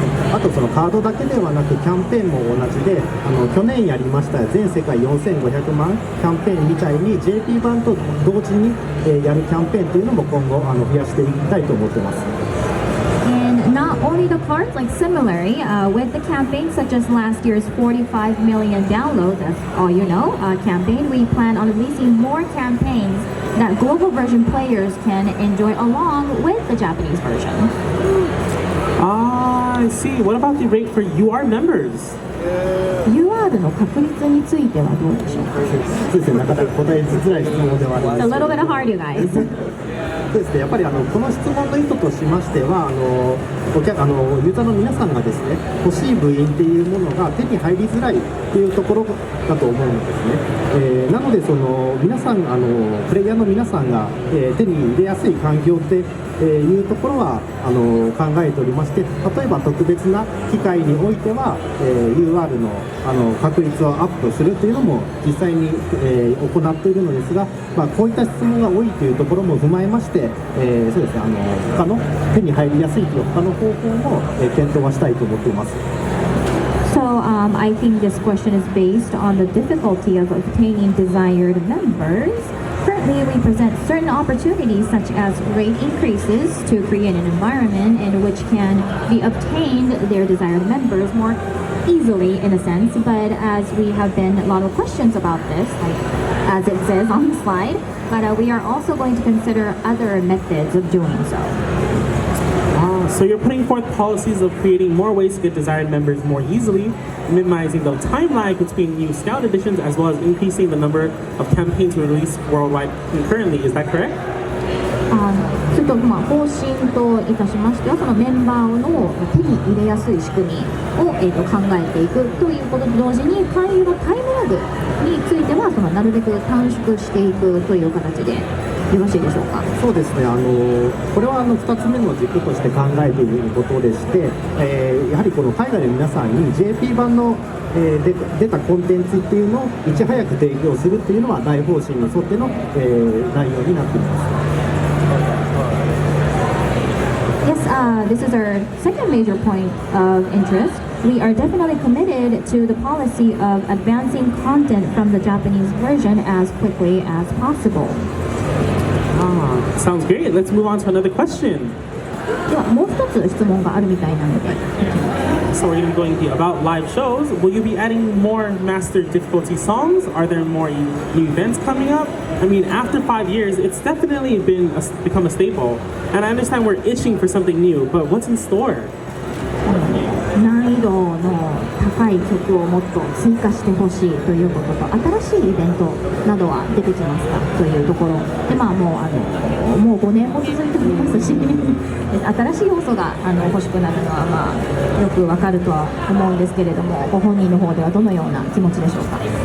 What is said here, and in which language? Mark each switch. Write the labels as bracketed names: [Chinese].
[Japanese] あとカードだけではなくキャンペーンも同じで去年やりました全世界4500万キャンペーンみたいに JP 版と同時にやるキャンペーンというのも今後増やしていきたいと思ってます。 [English] And not only the cards, like similarly, with the campaign such as last year's 45 million downloads, as all you know, campaign, we plan on releasing more campaigns that global version players can enjoy along with the Japanese version. I see. What about the rate for UR members? [Japanese] UR の確率についてはどうでしょうか？そうですね、なかなか答えづらい質問ではあります。 [English] It's a little bit hard, you guys. [Japanese] そうですね、やっぱりこの質問の意図としましてはユーザーの皆さんがですね欲しい部員っていうものが手に入りづらいっていうところだと思うんですね、なので皆さんプレイヤーの皆さんが、手に入れやすい環境っていうところは考えておりまして、例えば特別な機会においては、UR の確率をアップするというのも実際に、行っているのですが、こういった質問が多いというところも踏まえまして、そうですね、他の手に入りやすいという他の方法も、検討はしたいと思っています。 [English] So I think this question is based on the difficulty of obtaining desired members. Currently, we present certain opportunities such as rate increases to create an environment in which can be obtained their desired members more easily in a sense, but as we have been a lot of questions about this, like as it says on the slide, but we are also going to consider other methods of doing so. So you're putting forth policies of creating more ways to get desired members more easily, minimizing the time lag between new scout editions, as well as increasing the number of campaigns released worldwide concurrently. Is that correct? [Japanese] ちょっと方針といたしましては、そのメンバーの手に入れやすい仕組みを、考えていくということと同時に、勧誘のタイムラグについてはなるべく短縮していくという形でよろしいでしょうか。そうですね、これは2つ目の軸として考えていることでして、やはりこの海外の皆さんに JP 版の出たコンテンツっていうのをいち早く提供するっていうのは大方針に沿っての、内容になっています。 [English] Yes, this is our second major point of interest. We are definitely committed to the policy of advancing content from the Japanese version as quickly as possible. Sounds great. Let's move on to another question. [Japanese] ではもう一つ質問があるみたいなので。 [English] So we're going to be going about live shows. Will you be adding more master difficulty songs? Are there more new events coming up? I mean, after 5 years, it's definitely become a staple. And I understand we're itching for something new, but what's in store? [Japanese] 難易度の高い曲をもっと追加してほしいということと、新しいイベントなどは出てきますかというところで、もう5年も続いておりますし新しい要素が欲しくなるのは、よくわかるとは思うんですけれども、ご本人の方ではどのような気持ちでしょうか。